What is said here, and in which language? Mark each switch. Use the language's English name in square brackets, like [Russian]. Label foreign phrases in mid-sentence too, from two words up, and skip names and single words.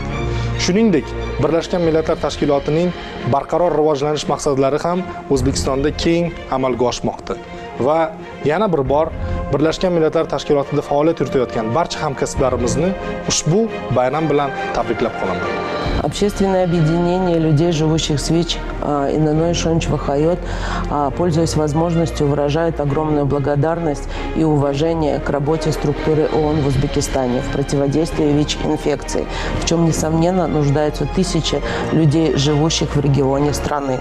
[Uzbek] Shuningdek, Birlashgan Millatlar Tashkilotining barqaror rivojlanish maqsadlari ham O'zbekistonda keng amalga oshmoqda. Va yana bir bor Birlashgan Millatlar Tashkilotida faoliyat yuritayotgan barcha hamkasblarimizni ushbu bayram bilan tabriklab qolaman. [Russian] Общественное объединение людей, живущих с ВИЧ и Наной Шонч Вахайот, пользуясь возможностью, выражает огромную благодарность и уважение к работе структуры ООН в Узбекистане в противодействии ВИЧ-инфекции, в чем, несомненно, нуждаются тысячи людей, живущих в регионе страны.